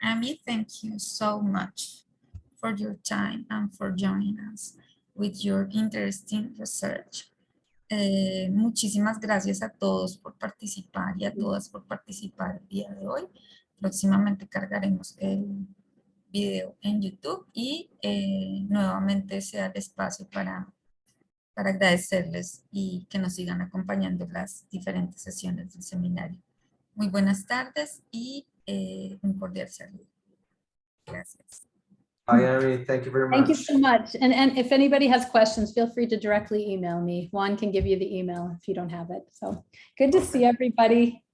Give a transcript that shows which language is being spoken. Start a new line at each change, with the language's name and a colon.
English: Amy, thank you so much for your time and for joining us with your interesting research.
Spanish: Muchísimas gracias a todos por participar y a todas por participar el día de hoy. Próximamente cargaremos el video en YouTube y nuevamente se da el espacio para agradecerles y que nos sigan acompañando en las diferentes sesiones del seminario. Muy buenas tardes y un cordial saludo. Gracias.
English: Hi, Amy. Thank you very much. Thank you so much. And if anybody has questions, feel free to directly email me. Juan can give you the email if you don't have it. So good to see everybody.